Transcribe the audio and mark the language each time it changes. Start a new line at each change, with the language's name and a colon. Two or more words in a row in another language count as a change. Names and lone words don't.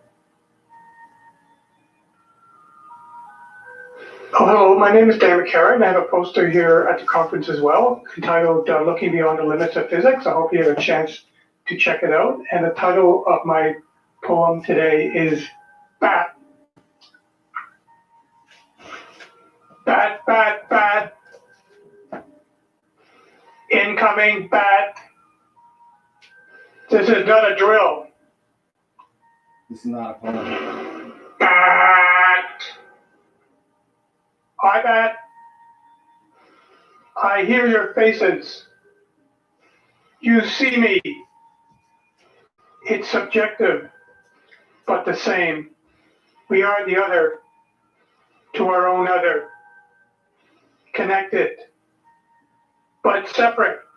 English: Oh, hello, my name is Dan McCarran. I have a poster here at the conference as well, entitled Looking Beyond the Limits of Physics. I hope you have a chance to check it out. And the title of my poem today is Bat. Bat, bat, bat. Incoming bat. This is not a drill. This is not a poem. Bat. Hi, bat. I hear your faces. You see me. It's subjective, but the same. We are the other to our own other. Connected, but separate.